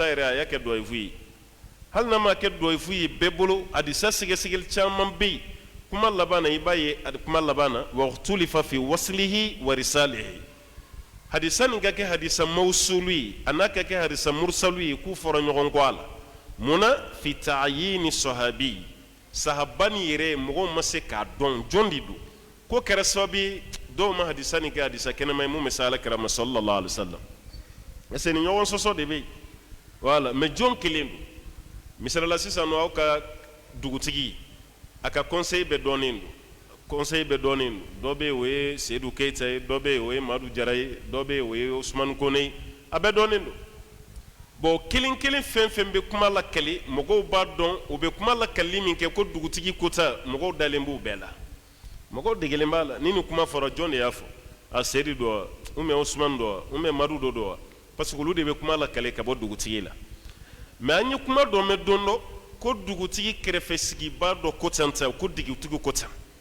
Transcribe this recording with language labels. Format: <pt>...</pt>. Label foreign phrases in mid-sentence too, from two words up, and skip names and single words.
<bm>yɛrɛ a y'a kɛ dɔyifu ye hali n'a ma kɛ dɔyifu ye bɛɛ bolo hadisa sɛgɛsɛgɛli caman bɛ yen kuma laban na i b'a ye kuma laban na</bm> <ar>واختلف في وصله وإرساله</ar> <bm>hadisa nin ka kɛ hadisa mawsulu ye a n'a ka kɛ hadisa mursalu ye k'u fɔra ɲɔgɔn kɔ a la munna</bm> <ar>في تعيين</ar> <bm>sahabi sahaba ni yɛrɛ mɔgɔw ma se k'a dɔn jɔn de don ko kɛra sababu ye dɔw ma hadisa nin kɛ hadisa kɛnɛma ye mun bɛ se ala kɛra ma sallallahu alaihi wasallam parce que ni ɲɔgɔn sɔsɔ de bɛ yen voilà mais jɔn kelen don misalila sisan nɔ aw ka dugutigi a ka conseil bɛɛ dɔnnen don conseil bɛɛ dɔnnen don dɔ bɛ yen o ye seyidu keyita ye dɔ bɛ yen o ye madu jara ye dɔ bɛ yen o ye usumani kone ye a bɛɛ dɔnnen don bon kelen kelen fɛn fɛn bɛ kuma lakali mɔgɔw b'a dɔn u bɛ kuma lakali min kɛ ko dugutigi kota mɔgɔw dalen b'u bɛɛ la mɔgɔw degelen b'a la ni nin kuma fɔra jɔn de y'a fɔ a seyidu dɔ wa</bm> <fr>ubiyɛn</fr> <bm>usumani dɔ wa</bm> <fr>ubiyɛn</fr> <bm>madu dɔ wa parce que olu de bɛ kuma lakali ka bɔ dugutigi la mais an ye kuma dɔ mɛn don dɔ ko dugutigi kɛrɛfɛ sigiba dɔ ko tan ta ko dugutigi ko tan</bm>